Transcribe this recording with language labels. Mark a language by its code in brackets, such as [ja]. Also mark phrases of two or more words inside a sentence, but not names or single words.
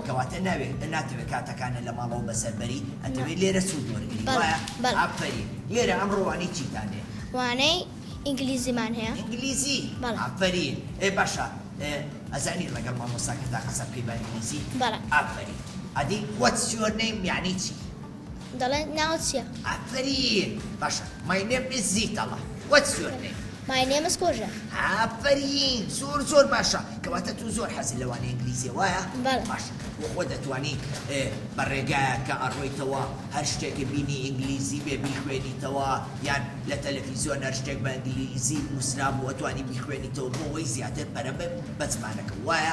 [ckb] کەواتە ناتەوێت کاتەکانە لە ماڵەوە بەسەربەری ئەتەوێت لێرە سوود وەرگری بەڵێ. وایە بەڵێ. ئافەرین لێرە ئەمڕۆوانی چیتانێ وانەی ئینگلیزیمان هەیە ئینگلیزی بەڵێ. ئافەرین باشە ئەزانی لەگەڵ مامۆستاکە تا قسە بکەی بە ئینگلیزی بەڵێ. ئافەرین ئەدی [en] what's your name [ckb] یعنی چی دەڵێن ناوت چییە ئافەرین باشە [en] my name is [ckb] زیتەڵە [en] what's your name My name is کۆژە [ckb] ئافەرین زۆر باشە کەواتە تو زۆر حەزی لەوانەیە ئینگلیزی وایە بەڵێ. باشە خۆ دەتوانی بە ڕێگایە کە ئەڕۆیتەوە هەر شتێکی بینی ئینگلیزی بێ بیخوێنیتەوە یان لە تەلەڤیزیۆن هەر شتێک بە ئینگلیزی نووسرا بوو ئەتوانی بیخوێنیتەوە بۆ ئەوەی زیاتر پەرە بە زمانەکە وایە